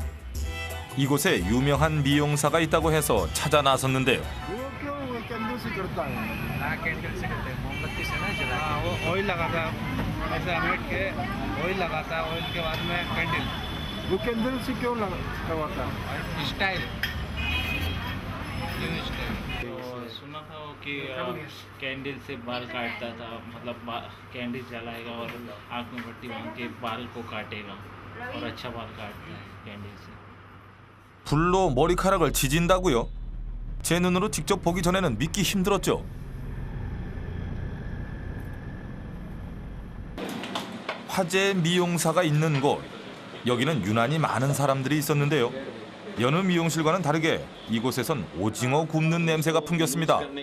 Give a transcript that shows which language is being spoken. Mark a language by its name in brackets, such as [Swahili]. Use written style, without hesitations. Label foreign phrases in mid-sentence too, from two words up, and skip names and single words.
[Korean] 이곳에 유명한 미용사가 있다고 해서 찾아 나섰는데요. [Hindi] ऑयल लगाता ऐसा बैठ के ऑयल लगाता ऑयल के बाद में कैंडल वो कैंडल से क्यों लगाता स्टाइल सुना था वो कि कैंडल से बाल काटता था मतलब कैंडल जलाएगा और आँख में पट्टी बांध के बाल को काटेगा और अच्छा बाल काटता है कैंडल से [Korean] 불로 머리카락을 지진다고요? 제 눈으로 직접 보기 전에는 믿기 힘들었죠. 화제 미용사가 있는 곳. 여기는 유난히 많은 사람들이 있었는데요. 여느 미용실과는 다르게 이곳에선 오징어 굽는 냄새가 풍겼습니다.